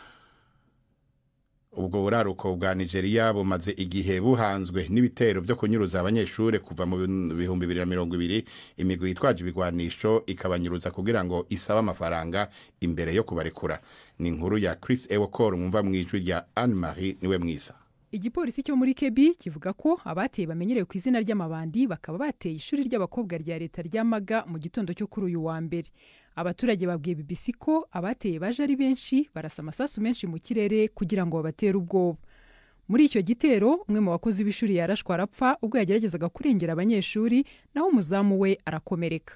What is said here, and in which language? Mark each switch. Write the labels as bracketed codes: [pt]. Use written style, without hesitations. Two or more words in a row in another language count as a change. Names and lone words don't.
[rn] Ubwo buraruko bwa Nigeria bumaze igihe buhanzwe n'ibitero byo kunyuruza abanyeshure kuva mu 2020 imigwi yitwaje ibigwanisho ikabanyuruza kugira ngo isaba amafaranga imbere yo kubarekura. Ni inkuru ya Chris Ewokor mwumva mwijwi rya Anne Marie niwe mwiza. [rw] Igipolisi cyo muri Kebbi kivuga ko abateye bamenyerewe ku izina ry'amabandi bakaba bateye ishuri ry'abakobwa rya leta ry'Amaga mu gitondo cyo kuri uyu wa mbere. Abaturage babwiye BBC ko abateye baje ari benshi barasa amasasu menshi mu kirere kugira ngo babatere ubwoba. Muri icyo gitero umwe mu bakozi b'ishuri yarashwa arapfa ubwo yageragezaga kurengera abanyeshuri naho umuzamu we arakomereka.